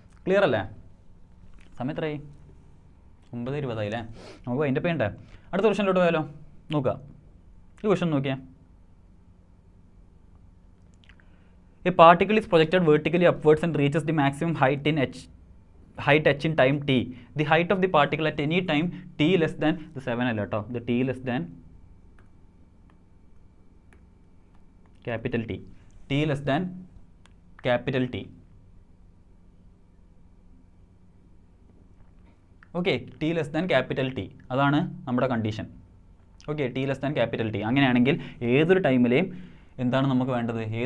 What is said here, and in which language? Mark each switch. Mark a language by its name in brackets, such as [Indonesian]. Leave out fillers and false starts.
[Malayalam] Clear അല്ലേ? സമയം എത്രയായി? 9:20 ആയില്ലേ? നമുക്ക് അതിൻ്റെ പേണ്ടേ. അടുത്ത ക്വസ്റ്റ്യനിലോട്ട് പോയാലോ? നോക്കുക, ഈ ക്വസ്റ്റ്യൻ നോക്കിയാൽ, [English] A particle is projected vertically upwards and reaches the maximum height h in time t. The height of the particle at any time t less than the 7 [Malayalam] അല്ല കേട്ടോ, [English] the t less than capital T less than capital T. Okay, T less than capital T, [Malayalam] അതാണ് നമ്മുടെ condition. [English] Okay, T less than capital T. [Malayalam] അങ്ങനെയാണെങ്കിൽ ഏതൊരു ടൈമിലെയും എന്താണ് നമുക്ക് വേണ്ടത്?